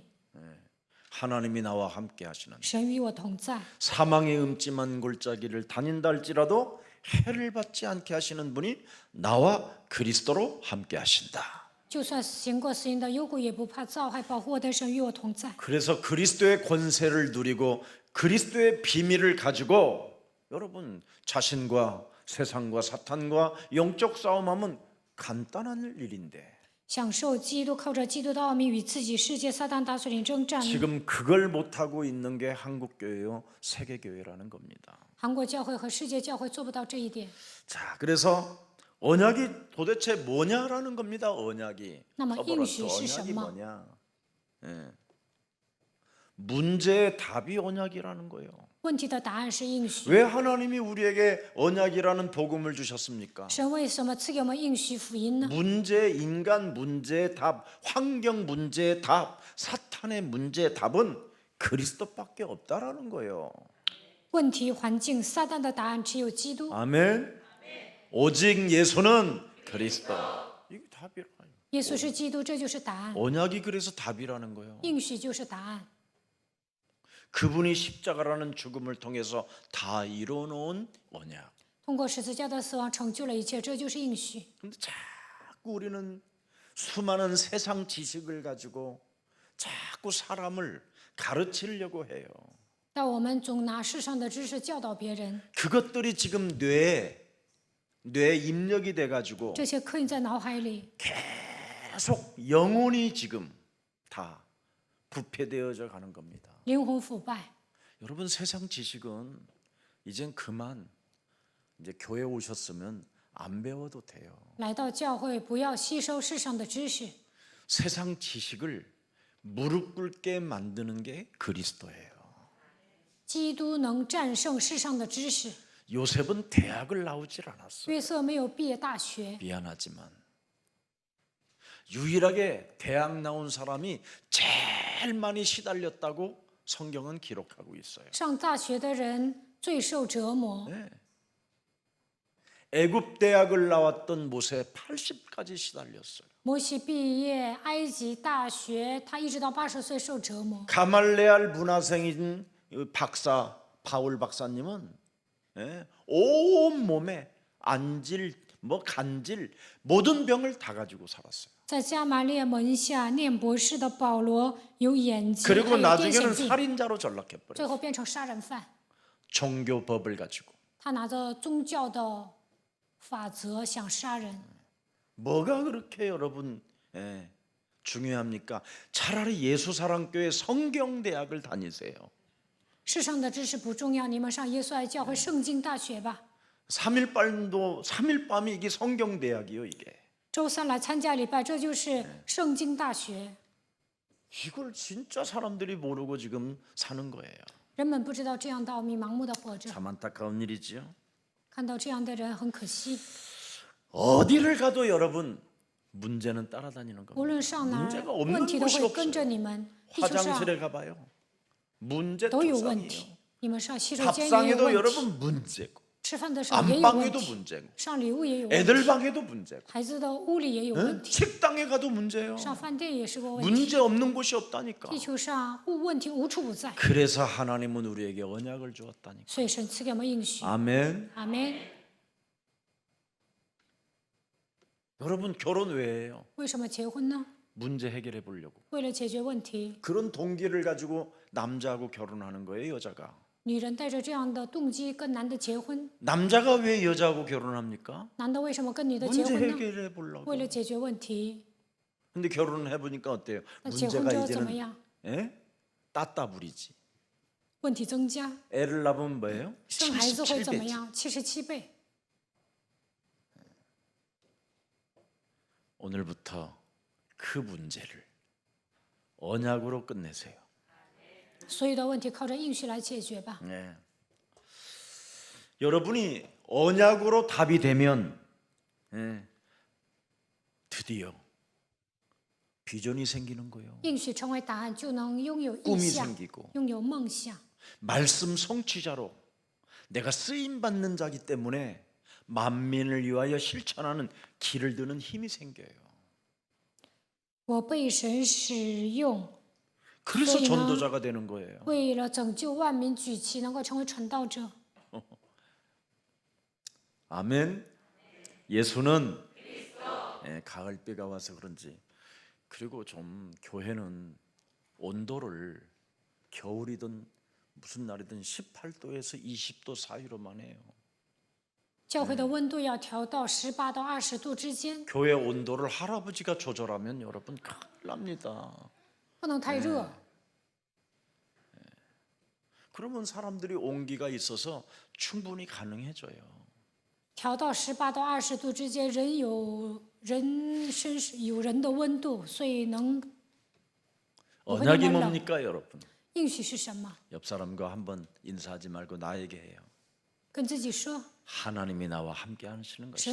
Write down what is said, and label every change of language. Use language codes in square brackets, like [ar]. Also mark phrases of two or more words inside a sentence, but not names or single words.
[ko] 하나님이 나와 함께 하시는 [zh] 神与我同在。 [ko] 사망의 음침한 골짜기를 다닌다 할지라도 해를 받지 않게 하시는 분이 나와 그리스도로 함께 하신다. [zh] 就算行过死荫的幽谷，也不怕遭害，保护我的神与我同在。 [ko] 그래서 그리스도의 권세를 누리고 그리스도의 비밀을 가지고 여러분 자신과 세상과 사탄과 영적 싸움하면 간단한 일인데 [zh] 享受基督，靠着基督的奥秘与自己世界撒旦打水灵征战。 [ko] 지금 그걸 못하고 있는 게 한국교회요 세계교회라는 겁니다. [zh] 韩国教会和世界教会做不到这一点。 [ko] 자, 그래서 언약이 도대체 뭐냐라는 겁니다. 언약이. [zh] 那么 [ko] 더불어서 [zh] 应许是什 [ko] 언약이 [zh] 么？ [ko] 뭐냐? 예. 문제의 답이 언약이라는 거예요. [zh] 问题的答案是应许。 [ko] 왜 하나님이 우리에게 언약이라는 복음을 주셨습니까? [zh] 神为什么赐给我们应许福音呢？ [ko] 문제, 인간 문제의 답, 환경 문제의 답, 사탄의 문제의 답은 그리스도밖에 없다라는 거예요. [zh] 问题、环境、撒旦的答案只有基督。 [ko] 아멘. 오직 예수는 그리스도. 이게 답이라요. [zh] 耶稣是基督，这就是答案。 [ko] 언약이 그래서 답이라는 거예요. [zh] 应许就是答案。 [ko] 그분이 십자가라는 죽음을 통해서 다 이뤄놓은 언약. [zh] 通过十字架的死亡成就了一切，这就是应许。 [ko] 근데 자꾸 우리는 수많은 세상 지식을 가지고 자꾸 사람을 가르치려고 해요. [zh] 但我们总拿世上的知识教导别人， [ko] 그것들이 지금 뇌에 입력이 돼가지고 [zh] 这些刻印在脑海里， [ko] 계속 영혼이 지금 다 부패되어져 가는 겁니다. [zh] 灵魂腐败。 [ko] 여러분 세상 지식은 이젠 그만 이제 교회 오셨으면 안 배워도 돼요. [zh] 来到教会，不要吸收世上的知识， [ko] 세상 지식을 무릎 꿇게 만드는 게 그리스도예요. [zh] 基督能战胜世上的知识。 [ko] 요셉은 대학을 나오질 않았어요. [zh] 约瑟没有毕业大学， [ko] 미안하지만 유일하게 대학 나온 사람이 제일 많이 시달렸다고 성경은 기록하고 있어요. [zh] 上大学的人最受折磨。 [ko] 네. 애굽 대학을 나왔던 모세 80까지 시달렸어요. [zh] 摩西毕业埃及大学，他一直到80岁受折磨。 [ko] 가말레알 문화생인 박사 바울 박사님은 온 몸에 안질, 간질 모든 병을 다 가지고 살았어요. [zh] 在加马列门下念博士的保罗有眼疾，还 [ko] 그리고 [zh] 有癫痫 [ko] 나중에는 [zh] 病， [ko] 살인자로 전락해버려요. [zh] 最后变成杀人犯。 [ko] 종교법을 가지고. [zh] 他拿着宗教的法则想杀人。 [ko] 뭐가 그렇게 여러분 중요합니까? 차라리 예수사랑교회 성경대학을 다니세요. [zh] 世上的知识不重要，你们上耶稣爱教会圣经大学吧。 [ko] 3일밤이 이게 성경대학이요 이게. [zh] 周三来参加礼拜，这就是圣经大学。 [ko] 이걸 진짜 사람들이 모르고 지금 사는 거예요. [zh] 人们不知道这样的奥秘，盲目的活着。 [ko] 참 안타까운 일이지요. [zh] 看到这样的人很可惜。 [ko] 어디를 가도 여러분 문제는 따라다니는 [zh] 无 [ko] 겁니다. [zh] 论上哪儿， [ko] 문제가 [zh] 问 [ko] 없는 [zh] 题都 [ko] 곳이 [zh] 会跟着 [ko] 없어요. [zh] 你们。地球上 [ko] 화장실에 가봐요. 문제 [zh] 都有问 [ko] 투성이에요. [zh] 题，你们上洗手间也有 [ko] 밥상에도 [zh] 问题， [ko] 여러분 문제고 [zh] 吃饭的时候也有问 [ko] 안방에도 [zh] 题， [ko] 문제고 [zh] 上礼物也有问题， [ko] 애들 방에도 문제고 [zh] 孩子的屋里也有问 [ko] 응? [zh] 题， [ko] 식당에 가도 문제예요. [zh] 上饭店也是个问题。 [ko] 문제 없는 곳이 없다니까. [zh] 地球上问题无处不在， [ko] 그래서 하나님은 우리에게 언약을 주었다니까. [zh] 所以神赐给我们应许。 [ko] 아멘. [zh] 阿门。 [ko] 여러분 결혼 왜 해요? [zh] 为什么结婚呢？ [ko] 문제 해결해 보려고. [zh] 为了解决问题。 [ko] 그런 동기를 가지고 남자하고 결혼하는 거예요, 여자가. [zh] 女人带着这样的动机跟男的结婚， [ko] 남자가 왜 여자하고 결혼합니까? [zh] 男的为什么跟女的结 [ko] 문제 [zh] 婚呢？ [ko] 해결해 보려고. [zh] 为了解决问题。 [ko] 근데 결혼을 해보니까 어때요? [zh] 那结婚 [ko] 문제가 [zh] 之后怎么 [ko] 이제는 [zh] 样？ [ko] 따따블이지. [zh] 问题增加， [ko] 애를 낳으면 뭐예요? [zh] 生孩子会怎么 [ko] 77배지. [zh] 样？77倍。 [ko] 오늘부터 그 문제를 언약으로 끝내세요. [zh] 所有的问题靠着应许来解决吧。 [ko] 네. 여러분이 언약으로 답이 되면 드디어 비전이 생기는 거예요. [zh] 应许成为答案，就能拥有意 [ko] 꿈이 [zh] 向， [ko] 생기고 [zh] 拥有梦想。 [ko] 말씀 성취자로 내가 쓰임 받는 자기 때문에 만민을 위하여 실천하는 길을 드는 힘이 생겨요. [zh] 我被神使用， [ko] 그래서 소리나- 전도자가 되는 거예요. [zh] 为了拯救万民举旗，能够成为传道者。 [ko] 아멘. 예수는 가을비가 와서 그런지 그리고 좀 교회는 온도를 겨울이든 무슨 날이든 18도에서 20도 사이로만 해요. [zh] 教会的温度要调到18到20度之间， [ko] 교회 온도를 할아버지가 조절하면 여러분 큰일 납니다. [zh] 不能太热。 [ko] 그러면 사람들이 온기가 있어서 충분히 가능해져요. [zh] 调到18到20度之间，有人的温度，所以能 [ko] 언약이 그냥 뭡니까 여러분? [zh] 应许是什么？ [ko] 옆 사람과 한번 인사하지 말고 나에게 해요. [zh] 跟自己说， [ko] 하나님이 나와 함께 하시는 것이.